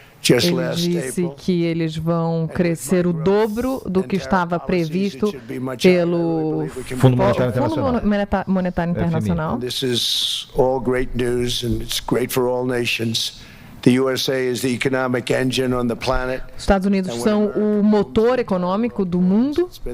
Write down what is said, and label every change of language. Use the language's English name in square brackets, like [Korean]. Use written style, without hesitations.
[Portuguese] Ele disse que eles vão crescer o dobro do que estava previsto pelo Fundo Monetário Internacional. [English] This is all great news and it's great for all nations. The USA is the economic engine on the planet. [Portuguese] Os Estados Unidos são o motor econômico do mundo.